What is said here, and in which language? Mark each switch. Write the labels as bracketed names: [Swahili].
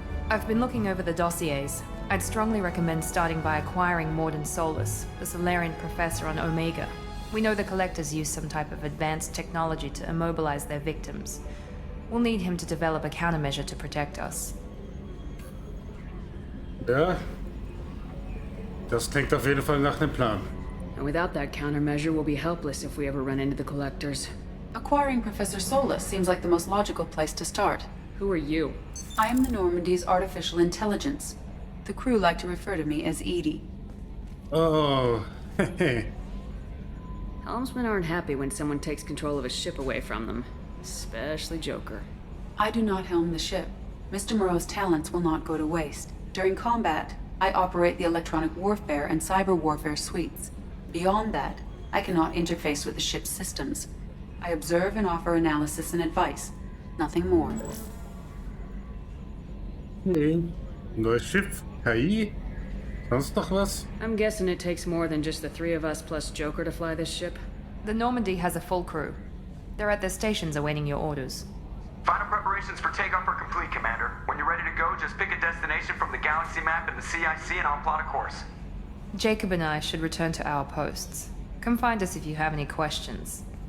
[English] I've been looking over the dossiers. I'd strongly recommend starting by acquiring Morden Solus, the Solarian professor on Omega. We know the Collectors use some type of advanced technology to immobilize their victims. We'll need him to develop a countermeasure to protect us. [German] Ja, das klingt auf jeden Fall nach einem Plan. [English] And without that countermeasure, we'll be helpless if we ever run into the Collectors. Acquiring Professor Solus seems like the most logical place to start. Who are you? I am the Normandy's artificial intelligence. The crew like to refer to me as Edie. Oh, hehe. Helmsmen aren't happy when someone takes control of a ship away from them. Especially Joker. I do not helm the ship. Mr. Moreau's talents will not go to waste. During combat, I operate the electronic warfare and cyber warfare suites. Beyond that, I cannot interface with the ship's systems. I observe and offer analysis and advice. Nothing more. [German] Neues Schiff, KI, sonst noch was? [English] I'm guessing it takes more than just the three of us plus Joker to fly this ship. The Normandy has a full crew. They're at their stations awaiting your orders. Final preparations for takeoff are complete, Commander. When you're ready to go, just pick a destination from the galaxy map in the CIC and I'll plot a course. Jacob and I should return to our posts. Come find us if you have any questions.